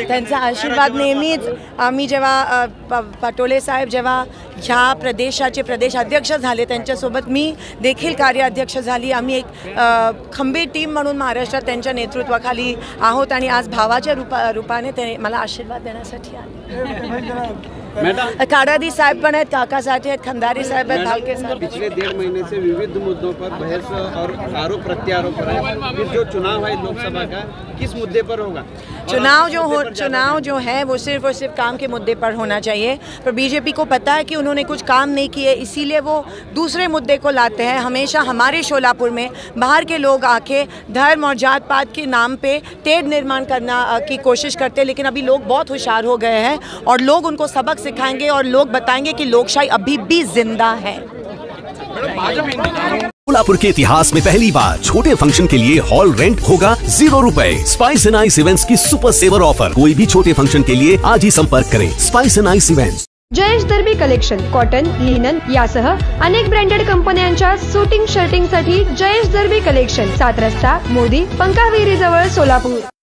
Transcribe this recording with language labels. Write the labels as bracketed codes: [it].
[mr] त्यांचा आशीर्वाद नेहमीच. आम्ही जेव्हा पटोले साहेब जेव्हा ह्या प्रदेशाचे प्रदेशाध्यक्ष झाले, त्यांच्यासोबत मी देखील कार्याध्यक्ष झाली. आम्ही एक खंबीर टीम म्हणून महाराष्ट्रात त्यांच्या नेतृत्वाखाली आहोत, आणि आज भावाच्या रूपाने ते मला आशीर्वाद देण्यासाठी आले. काडादी साहब पण आहेत, काका साठे आहेत, खंदारी साहब आहेत, भालके साहब. [hi] पिछले 1.5 महीने से विविध मुद्दों पर बहस और आरोप प्रत्यारोप है। फिर जो चुनाव है लोकसभा का, किस मुद्दे पर होगा? चुनाव जो है वो सिर्फ और सिर्फ काम के मुद्दे पर होना चाहिए, पर बीजेपी को पता है कि उन्होंने कुछ काम नहीं किए, इसीलिए वो दूसरे मुद्दे को लाते हैं. हमेशा हमारे शोलापुर में बाहर के लोग आके धर्म और जात पात के नाम पे तेढ़ निर्माण करना की कोशिश करते हैं, लेकिन अभी लोग बहुत होशियार हो गए हैं और लोग उनको सबक सिखाएंगे और लोग बताएंगे कि लोकशाही अभी भी जिंदा है. सोलापुर के इतिहास में पहली बार छोटे फंक्शन के लिए हॉल रेंट होगा 0 रुपए. स्पाइस एंड आइस इवेंट्स की सुपर सेवर ऑफर. कोई भी छोटे फंक्शन के लिए आज ही संपर्क करें. Spice and ice events. [mr] Jayesh दर्बी collection, cotton, linen यासह अनेक ब्रँडेड कंपन्यांच्या शूटिंग शर्टिंग साठी जयेश दर्बी कलेक्शन, 7 रस्ता मोदी पंकाविहिरी जवळ सोलापूर.